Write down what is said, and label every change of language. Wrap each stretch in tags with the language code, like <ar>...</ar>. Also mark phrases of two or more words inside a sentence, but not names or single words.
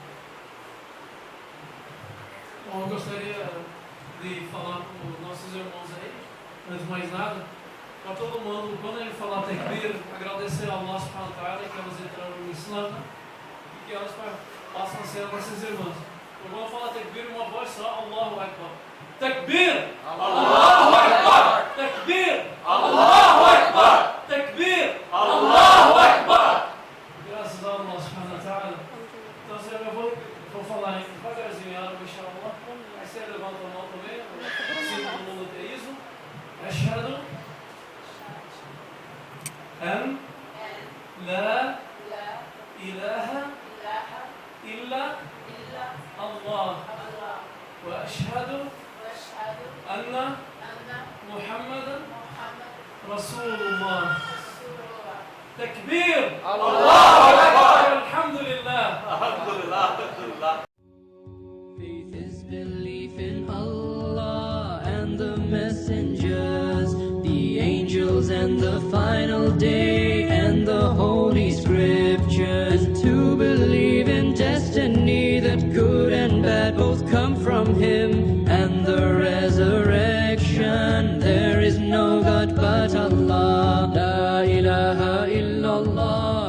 <pt>Bom, eu gostaria de falar com os nossos irmãos aí, antes de mais nada, para todo mundo, quando ele falar Tekbir, agradecer ao nosso Subhanahu que elas entraram no Islã e que elas passam a ser nossas irmãs. Eu vou falar Tekbir uma voz só,</pt> <ar>الله أكبر. تكبير! الله أكبر! تكبير! الله أكبر! تكبير! الله أكبر!</ar> <pt>Graças ao nosso Subhanahu. Então, eu vou falar devagarzinho em árabe, inshallah. Aí você levanta a mão também, símbolo do monoteísmo.</pt> <ar>أشهد أن لا إله إلا الله وأشهد أن محمدا رسول الله. Takbir! الله أكبر! Alhamdulillah! Alhamdulillah.</ar> <en>Faith is belief in Allah and the messengers, the angels and the final day and the holy scriptures. And to believe in destiny, that good and bad both come from Him, and the resurrection. There is no God but Allah.</en> <ar>لا إله إلا الله.</ar>